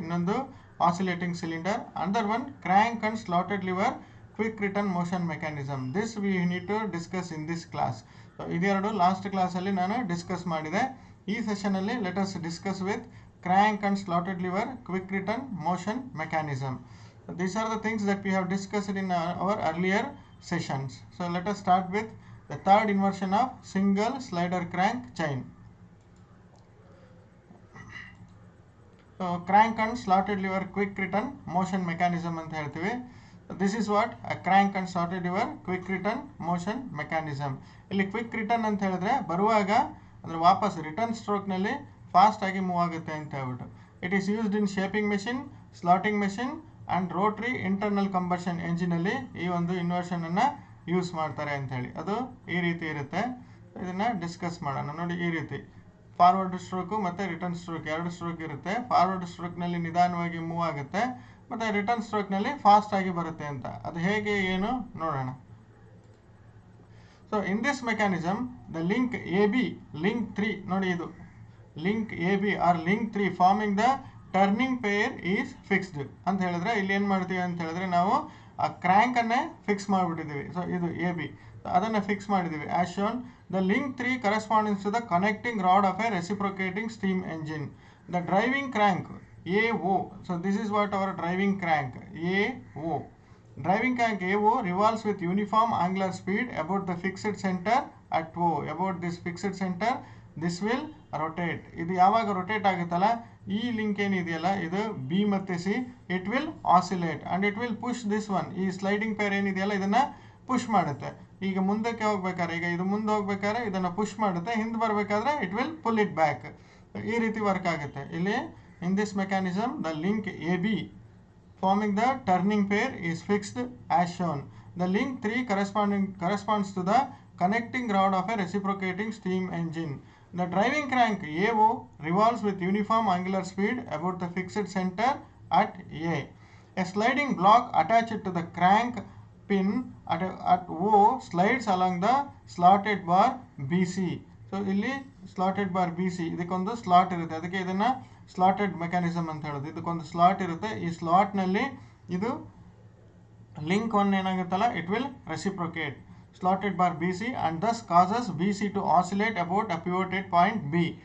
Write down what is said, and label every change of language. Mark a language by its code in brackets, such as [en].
[en] ಇನ್ನೊಂದು oscillating cylinder. Under one crank and slotted lever quick return motion mechanism. This we need to discuss in this class. [kn] So ಇದೆರಡು last ಕ್ಲಾಸಲ್ಲಿ ನಾನು discuss ಮಾಡಿದೆ. ಈ ಸೆಷನಲ್ಲಿ [en] Let us discuss with crank and slotted lever quick return motion mechanism. These are the things that we have discussed in our earlier sessions. So let us start with the third inversion of single slider crank chain. So crank and slotted lever quick return motion mechanism [kn] ಅಂತ ಹೇಳ್ತೀವಿ. [en] This is what a crank and slotted lever quick return motion mechanism. [kn] ಇಲ್ಲಿ quick return ಅಂತ ಹೇಳಿದ್ರೆ ಬರುವಾಗ ಅಂದರೆ ವಾಪಸ್ return ಸ್ಟ್ರೋಕ್ನಲ್ಲಿ fast ಆಗಿ move ಆಗುತ್ತೆ ಅಂತ ಹೇಳ್ಬಿಟ್ಟು. [en] it is used in shaping machine, slotting machine and rotary internal combustion [kn] ಎಂಜಿನಲ್ಲಿ ಈ ಒಂದು ಇನ್ವರ್ಷನನ್ನು ಯೂಸ್ ಮಾಡ್ತಾರೆ ಅಂಥೇಳಿ. ಅದು ಈ ರೀತಿ ಇರುತ್ತೆ. ಇದನ್ನು ಡಿಸ್ಕಸ್ ಮಾಡೋಣ. ನೋಡಿ, ಈ ರೀತಿ ಫಾರ್ವರ್ಡ್ ಸ್ಟ್ರೋಕು ಮತ್ತು ರಿಟರ್ನ್ ಸ್ಟ್ರೋಕ್ ಎರಡು ಸ್ಟ್ರೋಕ್ ಇರುತ್ತೆ. ಫಾರ್ವರ್ಡ್ ಸ್ಟ್ರೋಕ್ನಲ್ಲಿ ನಿಧಾನವಾಗಿ ಮೂವ್ ಆಗುತ್ತೆ ಮತ್ತು ರಿಟರ್ನ್ ಸ್ಟ್ರೋಕ್ನಲ್ಲಿ ಫಾಸ್ಟ್ ಆಗಿ ಬರುತ್ತೆ ಅಂತ. ಅದು ಹೇಗೆ ಏನು ನೋಡೋಣ. [en] So in this mechanism, the link AB, link 3, [kn] ನೋಡಿ ಇದು [en] link AB or link 3 forming the turning pair is fixed [kn] ಅಂತ ಹೇಳಿದ್ರೆ ಇಲ್ಲಿ ಏನು ಮಾಡ್ತೀವಿ ಅಂತ ಹೇಳಿದ್ರೆ ನಾವು ಆ ಕ್ರ್ಯಾಂಕನ್ನೇ ಫಿಕ್ಸ್ ಮಾಡಿಬಿಟ್ಟಿದ್ದೀವಿ. ಸೊ ಇದು AB, ಅದನ್ನು ಫಿಕ್ಸ್ ಮಾಡಿದ್ದೀವಿ. [en] As shown the link 3 corresponds to the connecting rod of a reciprocating steam engine. The driving crank AO, so this is what our driving crank AO. Driving crank AO revolves with uniform angular speed about the fixed center at O. About this fixed center, this will rotate. [kn] ಇದು ಯಾವಾಗ rotate ಆಗುತ್ತಲ್ಲ, ಈ link ಏನಿದೆಯಲ್ಲ ಇದು B ಮತ್ತು C, [en] It will oscillate and it will push this one. [kn] ಈ sliding peer ಏನಿದೆಯಲ್ಲ ಇದನ್ನು ಪುಷ್ ಮಾಡುತ್ತೆ. ಈಗ ಮುಂದಕ್ಕೆ ಹೋಗ್ಬೇಕಾದ್ರೆ, ಈಗ ಇದು ಮುಂದೆ ಹೋಗ್ಬೇಕಾದ್ರೆ ಇದನ್ನು ಪುಷ್ ಮಾಡುತ್ತೆ, ಹಿಂದೆ ಬರಬೇಕಾದ್ರೆ [en] It will pull it back. [kn] ಈ ರೀತಿ ವರ್ಕ್ ಆಗುತ್ತೆ. [en] ಇಲ್ಲಿ in this mechanism the link AB forming the turning pair is fixed as shown. The link 3 corresponds to the connecting rod of a reciprocating steam engine. The driving crank AO revolves with uniform angular speed about the fixed center at A. A sliding block attached to the crank pin at O slides along the slotted bar BC. [kn] So ಇಲ್ಲಿ slotted bar BC, ಇದಕ್ಕೊಂದು slot ಇರುತ್ತೆ, ಅದಕ್ಕೆ ಇದನ್ನು slotted mechanism ಅಂತ ಹೇಳೋದು. ಇದಕ್ಕೊಂದು slot ಇರುತ್ತೆ. ಈ ಸ್ಲಾಟ್ನಲ್ಲಿ ಇದು link 1 ಏನಾಗುತ್ತಲ್ಲ, [en] It will reciprocate slotted bar BC and thus causes BC to oscillate about a pivoted point B.